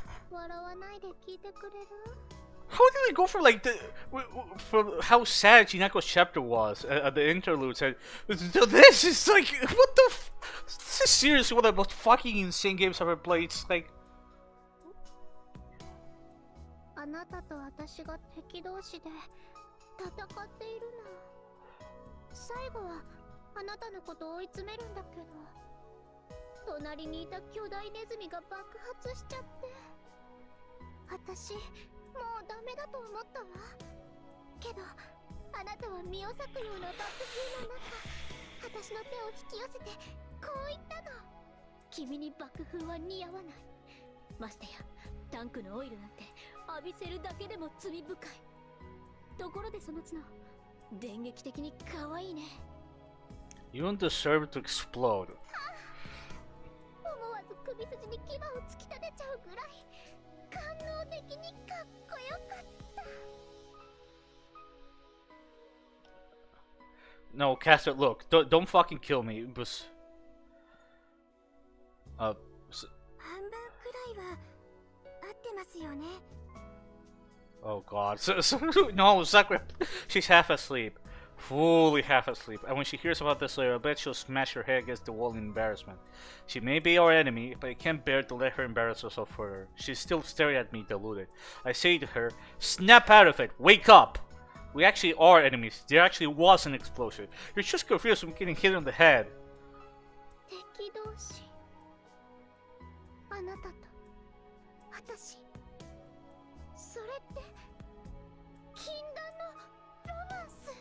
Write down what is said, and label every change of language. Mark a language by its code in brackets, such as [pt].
[ja] 笑わないで聞いてくれる？ [en] How did they go for like for how sad Jinako's chapter was at the interludes and to this is like what the? This is seriously one of the most fucking insane games I've ever played. It's like [ja] あなたと私が敵同士で戦っているの。最後はあなたのことを追い詰めるんだけど、隣にいた巨大ネズミが爆発しちゃって、私もうダメだと思ったわ。けどあなたは身を裂くような爆風の中、私の手を引き寄せてこう言ったの。君に爆風は似合わない。ましてやタンクのオイルなんて浴びせるだけでも罪深い。ところでその角、電撃的に可愛いね。 [en] you don't deserve to explode. [ja] 思わず首筋に牙を突き立てちゃうぐらい官能的にかっこよかった。 [en] No, Caster, look, don't fucking kill me. It was [ja] 半分くらいは合ってますよね。 [en] oh god. No, Sakura, she's half asleep. Fully half asleep. And when she hears about this later, I bet she'll smash her head against the wall in embarrassment. She may be our enemy, but I can't bear to let her embarrass herself further. She's still staring at me, deluded. I say to her, snap out of it! Wake up! We actually are enemies. There actually was an explosion. You're just confused from getting hit on the head. [ja] 敵同士、あなたと私、それって禁断のロマンス。